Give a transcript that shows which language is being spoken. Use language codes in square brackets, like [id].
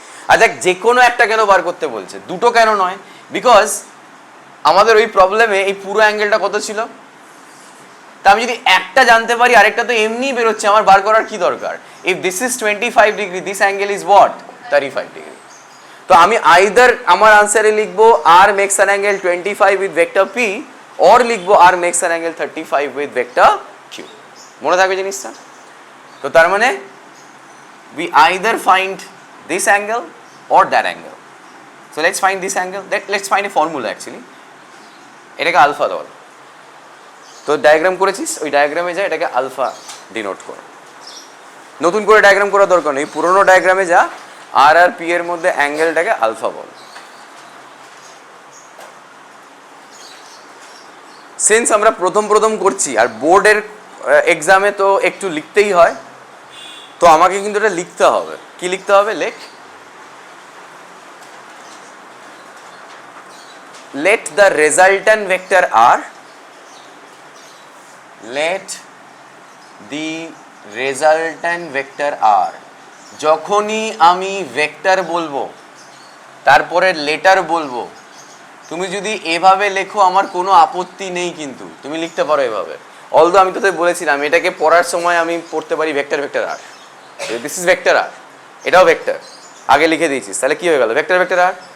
[bn] আর দেখ যে কোনো একটা কেন বার করতে বলছে, দুটো কেন নয়? বিকজ আমাদের ওই প্রবলেমে এই পুরো অ্যাঙ্গেলটা কত ছিল, তা আমি যদি একটা জানতে পারি আরেকটা তো এমনিই বেরোচ্ছে, আমার বার করার কি দরকার? [en] If this is 25 degree, this angle is what? 35 degree. [bn] তো আমি আইদার আমার আনসারে লিখবো [en] আর makes an angle 25 with vector P, or লিখবো আর makes an angle 35 with vector Q. [bn] মনে থাকবে জিনিসটা? তো তার মানে [en] we either find this angle or that angle. So let's find this angle. Let's find a formula actually. [bn] এটাকে alpha ধর। তো ডায়াগ্রাম করেছিস, ওই ডায়াগ্রামে যা, এটাকে আলফা ডিনোট কর। নতুন করে ডায়াগ্রাম করার দরকার নেই, পুরোনো ডায়াগ্রামে যা, আর আর পি এর মধ্যে অ্যাঙ্গেলটাকে আলফা বল। সিন্স আমরা প্রথম প্রথম করছি আর বোর্ডের এক্সামে তো একটু লিখতেই হয়, তো আমাকে কিন্তু এটা লিখতে হবে। কি লিখতে হবে? লেখ, [en] let the resultant vector r, let the resultant vector r, [bn] যখনই আমি ভেক্টর বলবো তারপরে লেটার বলবো, তুমি যদি এভাবে লেখো আমার কোনো আপত্তি নেই, কিন্তু তুমি লিখতে পারো এভাবে। অলদো আমি তোদের বলেছিলাম এটাকে পড়ার সময় আমি পড়তে পারি vector vector আর, [en] this is vector R, [bn] এটাও ভেক্টর, আগে লিখে দিয়েছিস, তাহলে কি হয়ে গেল ভেক্টর ভেক্টর আর।